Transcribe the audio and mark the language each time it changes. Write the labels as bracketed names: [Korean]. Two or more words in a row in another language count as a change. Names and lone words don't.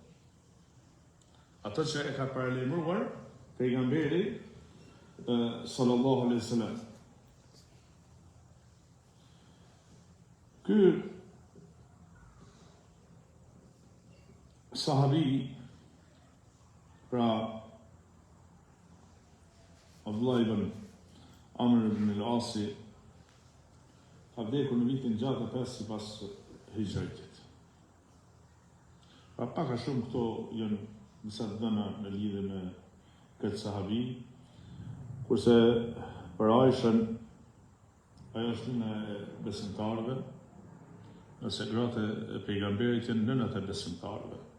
[Albanian] Ato që e ka paralajmëruar pejgamberi [Arabic] صلى الله عليه وسلم. [Albanian] Ky sahabi, pra Abdullah ibn Amr ibn al-Asi, ka vdekur në vitin 65 sipas hijrëtit. Pra pak a shumë këto janë disa dhëna në lidhje me këtë sahabi, kurse për Aishën, ajo është nëna e besimtarëve, nëse gratë e pejgamberit janë nënat e besimtarëve.